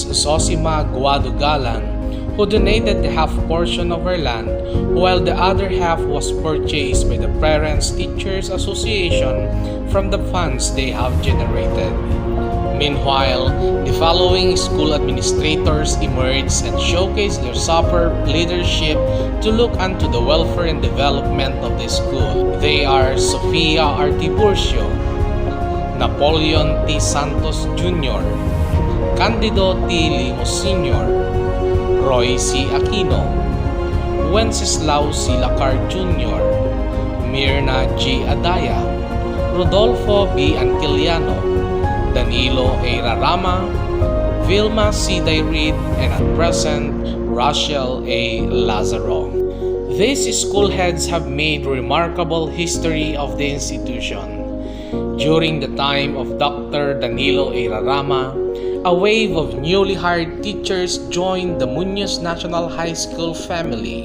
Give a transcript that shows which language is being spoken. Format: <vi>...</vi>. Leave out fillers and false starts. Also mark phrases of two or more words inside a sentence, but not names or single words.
<en>Sosima Guado Galang, who donated the half portion of her land, while the other half was purchased by the Parents Teachers Association from the funds they have generated. Meanwhile, the following school administrators emerged and showcased their superb leadership to look unto the welfare and development of the school. They are Sofia Artiburcio, Napoleon T. Santos Jr., Candido T. Limo Sr., Roy C. Aquino, Wenceslao C. Lacar Jr., Mirna G. Adaya, Rodolfo B. Antiliano, Danilo A. Rarama, Vilma C. Dairid, and at present, Rachel A. Lazaro. These school heads have made remarkable history of the institution. During the time of Dr. Danilo A. Rarama, a wave of newly hired teachers joined the Muñoz National High School family.</en>